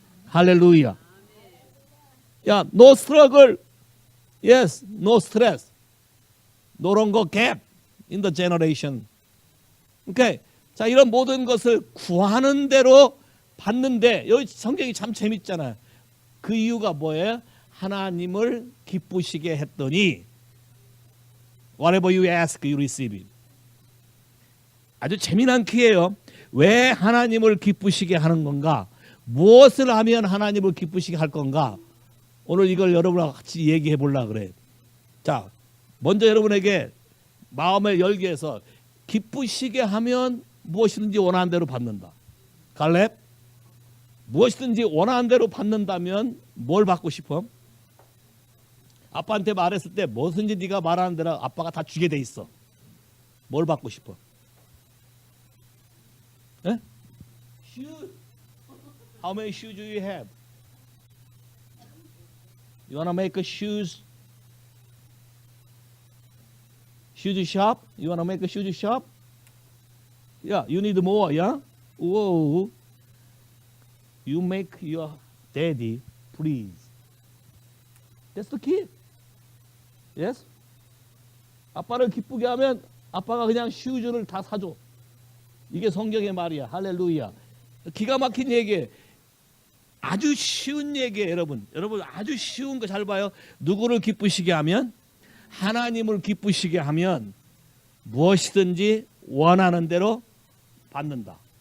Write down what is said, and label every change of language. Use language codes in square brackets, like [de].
[en] 할렐루야. 야, no struggle, yes, no stress, no longer gap in the generation. 오케이. [ko] 자, 이런 모든 것을 구하는 대로 받는데 여기 성경이 참 재밌잖아요. 그 이유가 뭐예요? 하나님을 기쁘시게 했더니 [en] whatever you ask, you receive it. [ko] 아주 재미난 키예요. 왜 하나님을 기쁘시게 하는 건가? 무엇을 하면 하나님을 기쁘시게 할 건가? 오늘 이걸 여러분과 같이 얘기해 보려고 그래. 자, 먼저 여러분에게 마음을 열게 해서 기쁘시게 하면 무엇이든지 원하는 대로 받는다. 갈렙, 무엇이든지 원하는 대로 받는다면 뭘 받고 싶어? 아빠한테 말했을 때 뭐든지 네가 말하는 대로 아빠가 다 주게 돼 있어. 뭘 받고 싶어? [en] 예? Shoes. How many shoes do you have? You wanna make a shoes shop? You wanna make a shoes shop? Yeah, you need more, yeah? Whoa. You make your daddy please. That's the key. Yes? [ko] 아빠를 기쁘게 하면 아빠가 그냥 슈즈를 다 사줘. 이게 성경의 말이야. 할렐루야. 기가 막힌 얘기예요. 아주 쉬운 얘기예요, 여러분. 여러분 아주 쉬운 거 잘 봐요. 누구를 기쁘시게 하면? 하나님을 기쁘시게 하면 무엇이든지 원하는 대로 받는다.